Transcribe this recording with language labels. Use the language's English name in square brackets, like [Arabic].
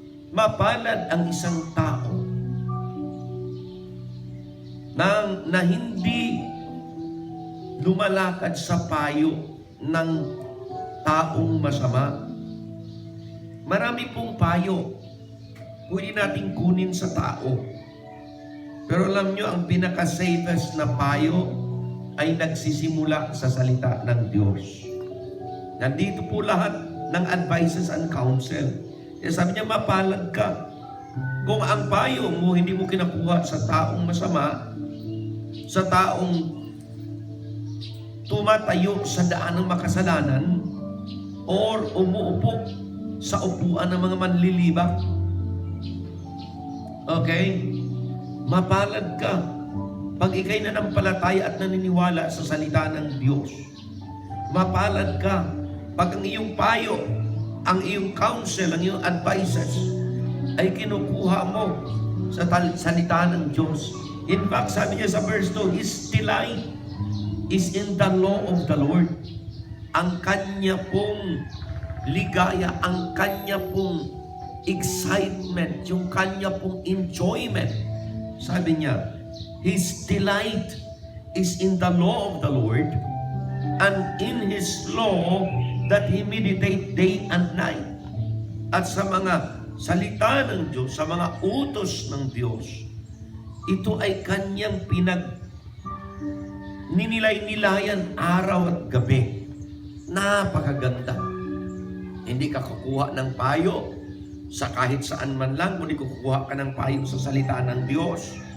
[Filipino] Mapalad ang isang tao na hindi lumalakad sa payo ng taong masama. Marami pong payo pwede nating kunin sa tao. Pero alam nyo, ang pinaka-safest na payo ay nagsisimula sa salita ng Diyos. Nandito po lahat ng [English] advices and counsel. [Filipino] Kaya sabi niya, mapalad ka. Kung ang payo mo hindi mo kinakuha sa taong masama, sa taong tumatayo sa daan ng makasalanan, or umuupo sa upuan ng mga manlilibak, okay? Mapalad ka pag ikay nanampalataya at naniniwala sa salita ng Diyos. Mapalad ka pag ang iyong payo, ang iyong counsel, ang iyong advices ay kinukuha mo sa salita ng Diyos. [English] In fact, [Filipino] sabi niya sa [English] verse 2, His delight is in the law of the Lord. [Filipino] Ang kanya pong ligaya, ang kanya pong excitement, yung kanya pong enjoyment. Sabi niya, [English] His delight is in the law of the Lord, and in His law that He meditate day and night. [Filipino] At sa mga salita ng Diyos, sa mga utos ng Diyos, ito ay kanyang ninilay-nilayan araw at gabi. Napakaganda. Hindi ka kukuha ng payo sa kahit saan man lang, kundi kukuha ka ng payo sa salita ng Diyos.